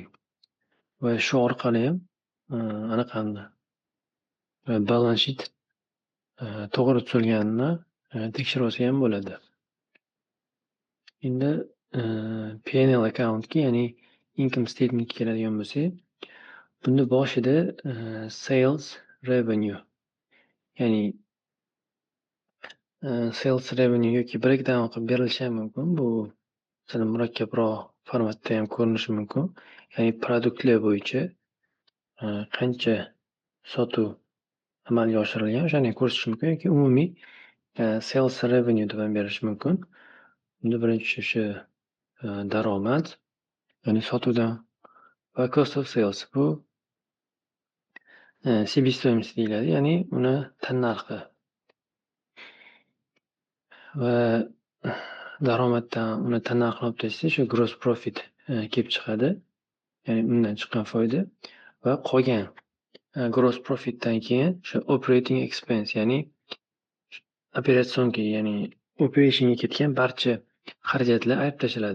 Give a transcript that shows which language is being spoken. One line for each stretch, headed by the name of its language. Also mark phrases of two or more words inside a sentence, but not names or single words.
Uzbek: Va shu orqali ham anaqani
English: balance sheet
Uzbek: to'g'ri tuzilganini tekshirib olsa ham bo'ladi. Endi
English: P&L accountga,
Uzbek: ya'ni
English: income statementga
Uzbek: keladigan bo'lsak, bunda boshida
English: sales revenue,
Uzbek: ya'ni
English: sales revenue
Uzbek: yoki breakdown qilib berilishi ham mumkin. Bu sal murakkabroq formatda ham ko'rinishi mumkin. Ya'ni produktlar bo'yicha qancha sotuv amalga oshirilgan, o'shani ko'rsatish mumkin yoki umumiy
English: sales revenue
Uzbek: deb ham berish mumkin. Bunda birinchi o'sha daromad, ya'ni sotuvdan va
English: cost of sales
Uzbek: bu себестоимость deyiladi, ya'ni uni tannarxi. Va daromaddan uni tannarxini olib tashlasak, shu
English: gross profit
Uzbek: kelib chiqadi. Ya'ni undan chiqqan foyda va qolgan
English: gross profitdan
Uzbek: keyin o'sha
English: operating expense,
Uzbek: ya'ni operatsionga, ya'ni operationga ketgan barcha xarajatlar ayirib tashlanadi.